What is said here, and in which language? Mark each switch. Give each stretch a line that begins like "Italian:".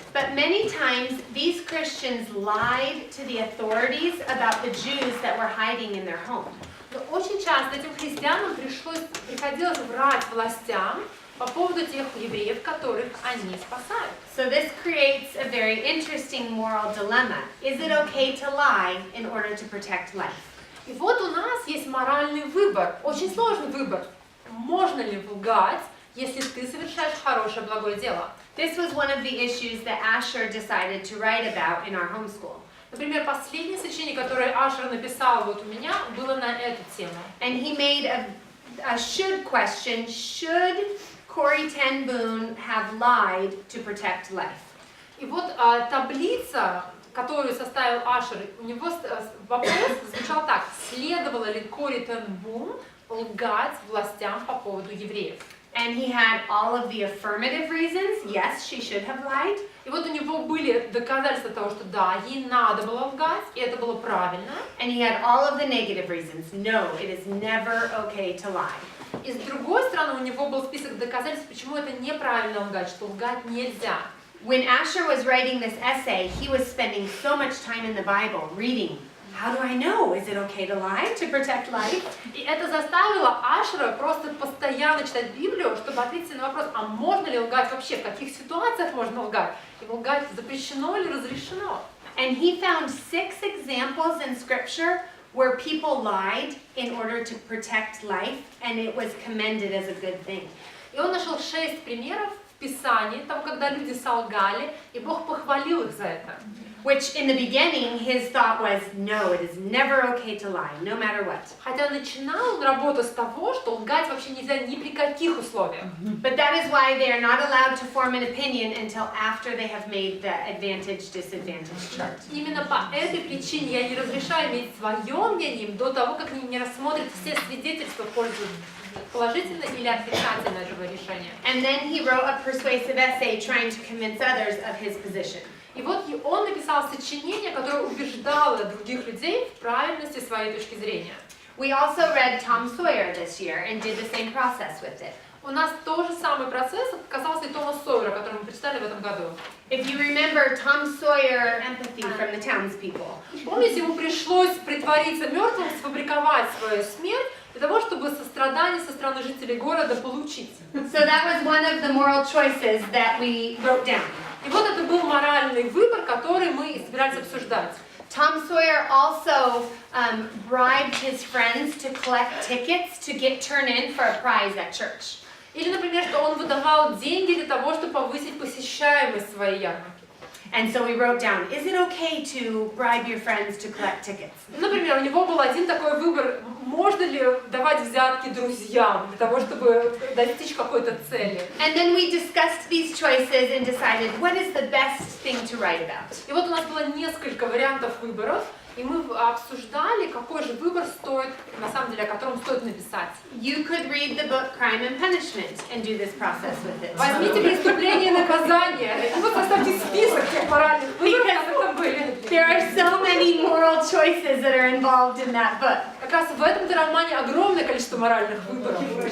English: But many times these Christians lied to the authorities about the Jews that were hiding in their home.
Russian: Но очень часто этим христианам приходилось врать властям по поводу тех евреев, которых они спасают.
English: So this creates a very interesting moral dilemma. Is it okay to lie in order to protect life?
Russian: И вот у нас есть моральный выбор, очень сложный выбор. Можно ли лгать, если ты совершаешь хорошее, благое дело?
English: This was one of the issues that Asher decided to write about in our homeschool.
Russian: Например, последнее сочинение, которое Ашер написал вот у меня, было на эту тему.
English: And he made a should question. Should Corrie ten Boom have lied to protect life?
Russian: И вот таблица, которую составил Ашер, у него вопрос звучал так: следовало ли Корри тен Бум лгать властям по поводу евреев?
English: And he had all of the affirmative reasons. Yes, she should have lied.
Russian: И вот у него были доказательства того, что да, ей надо было лгать, и это было правильно.
English: And he had all of the negative reasons. No, it is never okay to lie.
Russian: И с другой стороны, у него был список доказательств, почему это неправильно лгать, что лгать нельзя.
English: When Asher was writing this essay, he was spending so much time in the Bible reading. How do I know? Is it okay to lie to protect life?
Russian: И это заставило Ашера просто постоянно читать Библию, чтобы ответить на вопрос, а можно ли лгать вообще, в каких ситуациях можно лгать, и лгать запрещено или разрешено.
English: And he found 6 examples in Scripture where people lied in order to protect life, and it was commended as a good thing.
Russian: И он нашел 6 примеров в Писании, того, когда люди солгали, и Бог похвалил их за это.
English: which in the beginning his thought was, no, it is never okay to lie, no matter what.
Russian: Хотя начинал он работу с того, что лгать вообще нельзя ни при каких условиях.
English: But that is why they are not allowed to form an opinion until after they have made the advantage-disadvantage chart.
Russian: Именно по этой причине я не разрешаю иметь свое мнение до того, как они не рассмотрят все свидетельства в пользу положительного или отрицательного этого решения.
English: And then he wrote a persuasive essay trying to convince others of his position.
Russian: И вот он написал сочинение, которое убеждало других людей в правильности своей точки зрения.
English: We also read Tom Sawyer this year and did the same process with it.
Russian: У нас тот же самый процесс касался и Тома Сойера, который мы прочитали в этом году.
English: If you remember Tom Sawyer empathy from the townspeople.
Russian: Помните, ему пришлось притвориться мертвым, сфабриковать свою смерть для того, чтобы сострадание со стороны жителей города получить.
English: So that was one of the moral choices that we wrote down.
Russian: И вот это был моральный выбор, который мы собирались обсуждать.
English: Tom Sawyer also bribed his friends to collect tickets to get turned in for a prize at church.
Russian: Или, например, что он выдавал деньги для того, чтобы повысить посещаемость своей ярмарки.
English: And so we wrote down, is it okay to bribe your friends to collect tickets?
Russian: Например, у него был один такой выбор, можно ли давать взятки друзьям для того, чтобы достичь какой-то цели.
English: And then we discussed these choices and decided what is the best thing to write about.
Russian: И вот у нас было несколько вариантов выборов, и мы обсуждали, какой же выбор стоит, на самом деле, о котором стоит написать.
English: You could read the book Crime and Punishment and do this process with it.
Russian: Возьмите «Преступление и наказание», и вот составьте список тех моральных выборов, которые там были. There are so many moral choices that are involved in that book. Как раз в этом романе огромное количество моральных выборов.